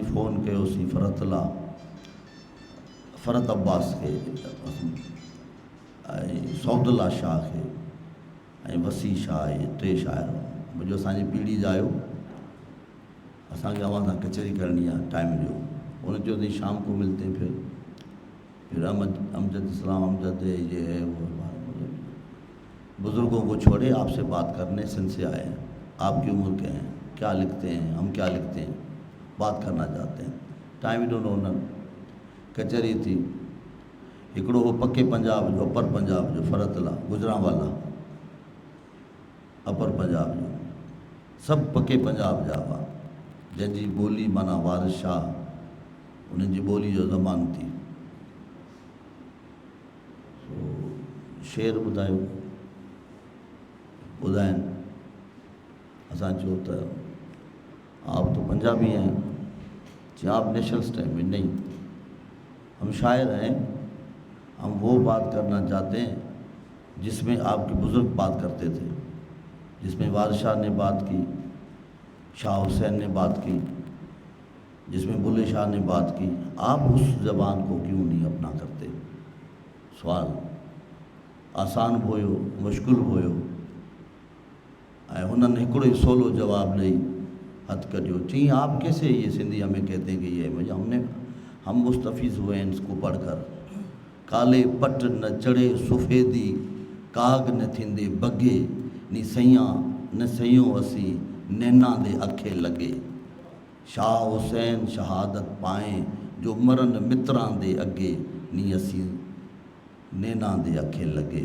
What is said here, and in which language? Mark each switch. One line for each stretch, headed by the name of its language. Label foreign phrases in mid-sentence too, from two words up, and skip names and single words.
Sindhi: फ़ोन कयोसीं फ़रत अब्बास खे ऐं सौदुल्ला शाह खे ऐं वसी शाह, इहे टे शाइर मुंहिंजो असांजी पीढ़ी जा आहियो, असांखे अव्हां सां कचहरी करणी आहे टाइम ॾियो। उन चयो अथई
Urdu: شام کو ملتے ہیں، پھر امجد اسلام امجد یہ ہے وہ، بزرگوں کو چھوڑے آپ سے بات کرنے سندھ سے آئے ہیں، آپ کی عمر کے ہیں، کیا لکھتے ہیں، ہم کیا لکھتے ہیں، بات کرنا چاہتے ہیں.
Sindhi: टाइम ॾिनो उन्हनि, कचहरी थी। हिकिड़ो हो पके पंजाब जो, अपर पंजाब जो, फ़रतला गुजरांवाला अपर पंजाब जो, सभु पके पंजाब जा हुआ, जंहिंजी ॿोली माना वारिस शाह, उन्हनि जी ॿोली जो ज़मानु थी। शेर ॿुधाइनि। असां चयो त
Urdu: آپ تو پنجابی ہیں، جی آپ
English: national stand
Urdu: میں نہیں، ہم شاعر ہیں، ہم وہ بات کرنا چاہتے ہیں جس میں آپ کے بزرگ بات کرتے تھے، جس میں وارث شاہ نے بات کی، شاہ حسین نے بات کی، جس میں بلھے شاہ نے بات کی، آپ اس زبان کو کیوں نہیں اپنا کرتے.
Sindhi: सवाल आसान बि हुयो, मुश्किल बि हुयो ऐं हुननि हिकिड़ो ई सवलो जवाबु ॾेई हथ कटियो, चई
Urdu: آپ کیسے یہ سندھیا میں کہتے ہیں کہ یہ مجھے ہم مستفیض ہوئے ہیں اس کو پڑھ کر.
Punjabi: کالے پٹ نہ چڑھے سفیدی، کاگ نہ تھیندے بگے، نی سئیاں نہ سیوں اسی، نینا دے اکھے لگے. شاہ حسین شہادت پائیں، جو مرن متراں دے اگے، نی اسی نینا دے اکھے لگے.